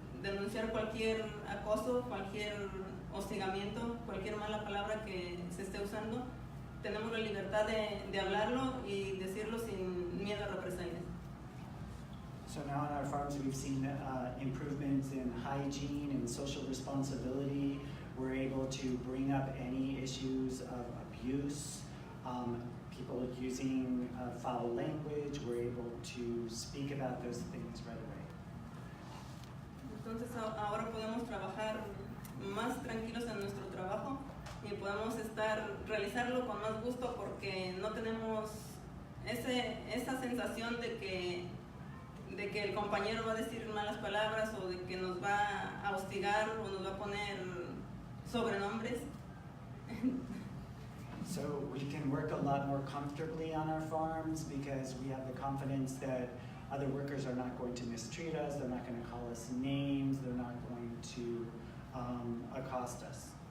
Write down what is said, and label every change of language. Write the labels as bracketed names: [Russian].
[Spanish] denunciar cualquier acoso, cualquier hostigamiento, cualquier mala palabra que se esté usando. Tenemos la libertad de hablarlo y decirlo sin miedo a represalias. [English] So now on our farms we've seen improvements in hygiene and social responsibility. We're able to bring up any issues of abuse, people using foul language. We're able to speak about those things right away. [Spanish] Entonces ahora podemos trabajar más tranquilos en nuestro trabajo y podemos realizarlo con más gusto porque no tenemos esa sensación de que el compañero va a decir malas palabras o de que nos va a hostigar o nos va a poner sobrenombres. [English] So we can work a lot more comfortably on our farms because we have the confidence that other workers are not going to mistreat us, they're not going to call us names, they're not going to accost us.